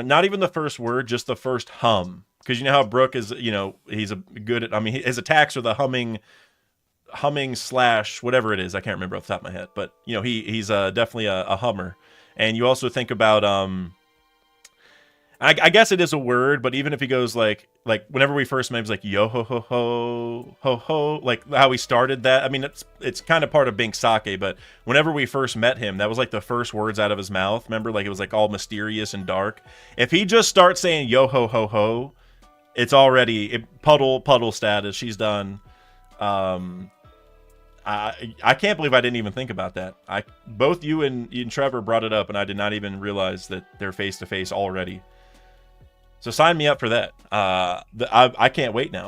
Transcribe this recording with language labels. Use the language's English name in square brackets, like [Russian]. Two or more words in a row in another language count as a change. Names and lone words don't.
[English] Not even the first word, just the first hum. Because you know how Brooke is, he's his attacks are the humming / whatever it is. I can't remember off the top of my head, but he's definitely a hummer. And you also think about, I guess it is a word, but even if he goes like whenever we first met, he was like, yo ho ho ho ho ho, like how he started that. I mean, it's kind of part of Bink Sake, but whenever we first met him, that was like the first words out of his mouth. Remember, like it was like all mysterious and dark. If he just starts saying yo ho ho ho, it's already puddle status. She's done. I can't believe I didn't even think about that. Both you and Trevor brought it up, and I did not even realize that they're face to face already. So sign me up for that. I can't wait now.